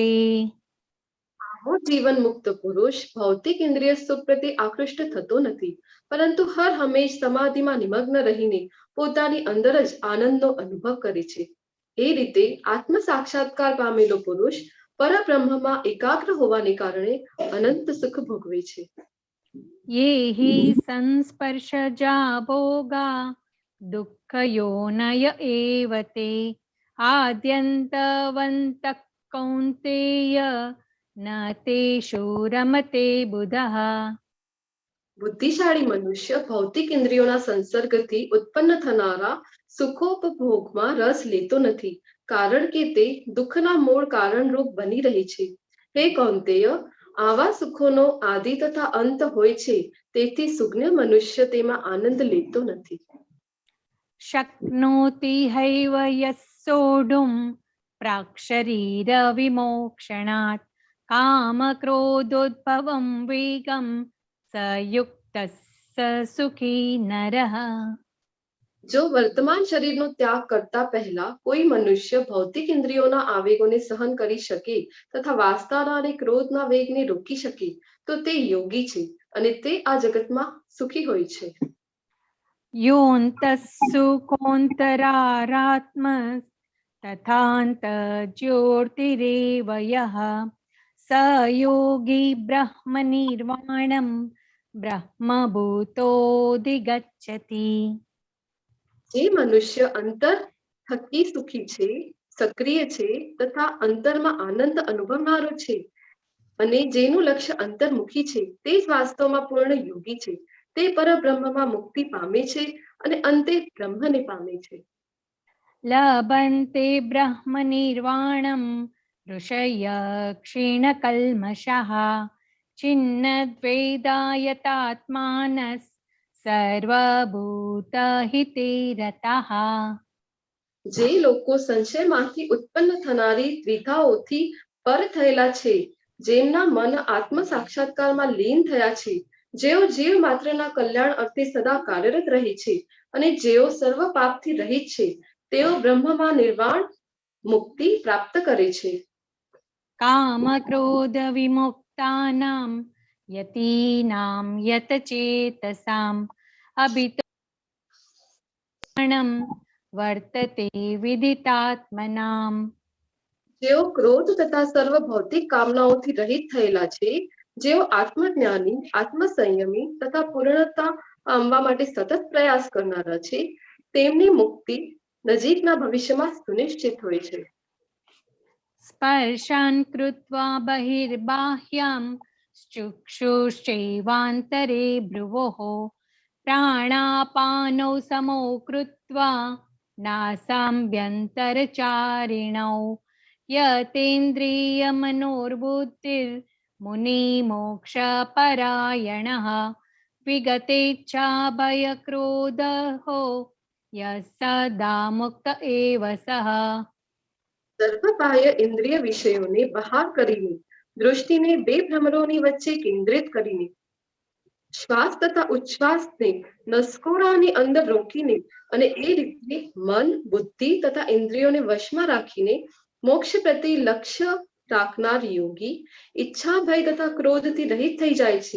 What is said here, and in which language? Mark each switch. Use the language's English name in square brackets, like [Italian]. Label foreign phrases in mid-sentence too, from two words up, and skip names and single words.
[Gujarati] આવો જીવન મુક્ત પુરુષ ભૌતિક ઇન્દ્રિય સુખ પ્રત્યે આકૃષ્ટ થતો નથી, પરંતુ હર હંમેશ સમાધિમાં નિમગ્ન રહીને પોતાની અંદર જ આનંદનો અનુભવ કરે છે. એ રીતે આત્મ સાક્ષાત્કાર પામેલો પુરુષ પરબ્રહ્મમાં એકાગ્ર હોવાને કારણે અનંત સુખ ભોગવે છે. [Sanskrit] ये हि संस्पर्शजा भोगा दुःखयोनय एव ते आद्यन्तवन्तः कौन्तेय न तेषु रमते बुधः. [Gujarati] બુદ્ધિશાળી મનુષ્ય ભૌતિક ઇન્દ્રિયોના સંસર્ગથી ઉત્પન્ન થનારા સુખોપભોગમાં રસ લેતો નથી, કારણ કે તે દુઃખના મૂળ કારણરૂપ બની રહી છે. હે કૌંતેય, આવા સુખોનો આદિ તથા અંત હોય છે, તેથી સુજ્ઞ મનુષ્ય તેમાં આનંદ લેતો નથી. [Sanskrit] शक्नोति हैव यः सोढुं प्राक्शरीरविमोक्षणात् कामक्रोधोद्भवं वेगं स युक्तः स सुखी नरः. [Gujarati] જો વર્તમાન શરીરનો ત્યાગ કરતા પહેલા કોઈ મનુષ્ય ભૌતિક ઇન્દ્રિયોના આવેગોને સહન કરી શકે તથા વાસના અને ક્રોધના વેગને રોકી શકે, તો તે યોગી છે અને તે આ જગતમાં સુખી હોય છે. [Sanskrit] योऽन्तः सुखोऽन्तरारात्म तथान्तर्ज्योतिरेव यः स योगी ब्रह्मनिर्वाणं ब्रह्मभूतोऽधिगच्छति. [Gujarati] જે મનુષ્ય અંતર થકી સુખી છે, સક્રિય છે તથા અંતરમાં આનંદ અનુભવનારો છે અને જેનું લક્ષ્ય અંતર્મુખી છે, તે જ વાસ્તવમાં પૂર્ણ યોગી છે. તે પરબ્રહ્મમાં મુક્તિ પામે છે અને અંતે બ્રહ્મને પામે છે. [Sanskrit] लभन्ते ब्रह्मनिर्वाणं ऋषयः क्षीणकल्मषः छिन्नद्वैधायतात्मानः सर्वभूतहिते रताः. [Gujarati] જે લોકો સંશયમાંથી ઉત્પન્ન થનારી દ્વિધાઓથી પર થયેલા છે, જેમના મન આત્મ સાક્ષાત્કારમાં લીન થયા છે, જેઓ જીવ માત્રના કલ્યાણ અર્થે સદા કાર્યરત રહે છે અને જેઓ સર્વ પાપથી રહિત છે, તેઓ બ્રહ્મમાં નિર્વાણ મુક્તિ પ્રાપ્ત કરે છે. [Sanskrit] कामक्रोधविमुक्तानां यतीनां यतचेतसाम् अभितोषणं वर्तते विदितात्मनाम्. [Gujarati] જેઓ ક્રોધ તથા સર્વ ભૌતિક કામનાઓથી રહિત થયેલા છે, જેઓ આત્મજ્ઞાની, આત્મસંયમી તથા પૂર્ણતા પામવા માટે સતત પ્રયાસ કરનારા છે, તેમની મુક્તિ નજીકના ભવિષ્યમાં સુનિશ્ચિત હોય છે. [Sanskrit] स्पर्शान् कृत्वा बहिर्बाह्यां चक्षुश्चैवान्तरे भ्रुवोः प्राणापानौ समौ कृत्वा नासाभ्यन्तरचारिणौ यतेन्द्रियमनोर्बुद्धिर्मुनिमोक्षपरायणः विगतेच्छाभयक्रोधो यः सदा मुक्त एव सः. [Gujarati] સર્વ બાહ્ય ઇન્દ્રિય વિષયોને બહાર કરીને, દૃષ્ટિને બે ભ્રમરોની વચ્ચે કેન્દ્રિત કરીને, શ્વાસ તથા ઉચ્છ્વાસને નસકોરાની અંદર રોકીને અને એ રીતે મન, બુદ્ધિ તથા ઇન્દ્રિયોને વશમાં રાખીને મોક્ષ પ્રત્યે લક્ષ્ય રાખનાર યોગી ઈચ્છા, ભય તથા ક્રોધથી રહિત થઈ જાય છે.